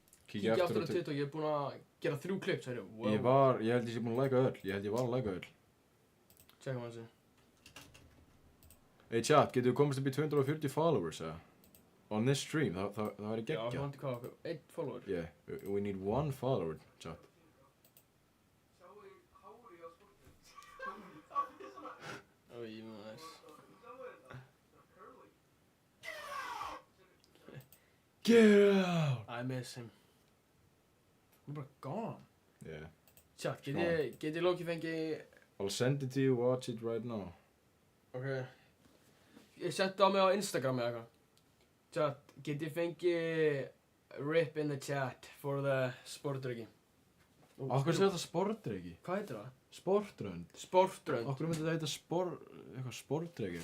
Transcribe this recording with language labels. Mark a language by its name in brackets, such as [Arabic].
[Icelandic] Kíkja aftur á TikTok, ég er búinn að gera 3 klipp, sagði wow. Ég held ég sé búinn að like'a öll. Ég var að like'a öll. Tjekka maður þessu. Hey chat, getur við komast upp í 240 followers, eða? [English] On this stream, [Icelandic] það væri geggjað. Já, hann til hvað, 1 follower? [English] Yeah, we need 1 follower, chat. [Icelandic] Oi, maður. [English] Get out! I miss him. [Icelandic] Hann er bara [English] gone. Yeah. [Icelandic] Chat, get ég Loki fengi... [English] I'll send it to you, watch it right now. Ok. [Icelandic] ég sendi á mig á Instagram eða eitthvað. [English] Chat, [Icelandic] get ég fengið [English] rip in the chat for the sportdrykki? [Icelandic] Okkur segir þetta sportdrykki? Hvað heitir það? Sportrönd? Sportrönd. Okkur myndi þetta heita eitthvað sportdrykki?